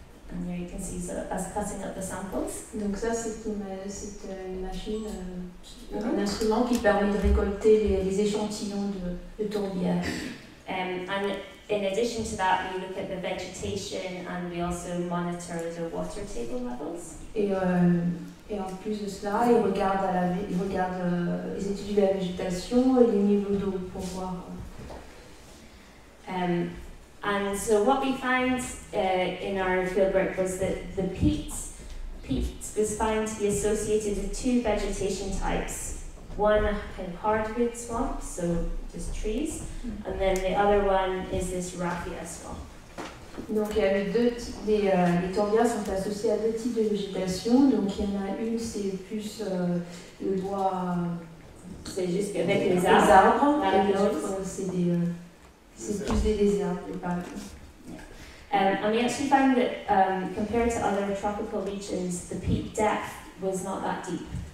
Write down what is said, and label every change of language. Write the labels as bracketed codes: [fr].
[en] And there you can see us cutting up the samples. [fr] Donc ça, c'est une machine, un instrument qui permet de récolter les échantillons de tourbière. [en] And in addition to that, we look at the vegetation and we also monitor the water table levels. [fr] Et en plus de cela, ils regardent les études de la végétation et les niveaux d'eau pour voir. [en] And so what we found in our fieldwork was that the peat was found to be associated with two vegetation types. One kind of hardwood swamp, so just trees, and then the other one is this raffia swamp. [fr] Donc il y avait les tourbières sont associées à deux types de végétation. Donc il y en a une, c'est plus le bois, c'est juste avec les arbres, et l'autre c'est plus des déserts. [en] And we actually found that compared to other tropical regions, the peak depth was not that deep.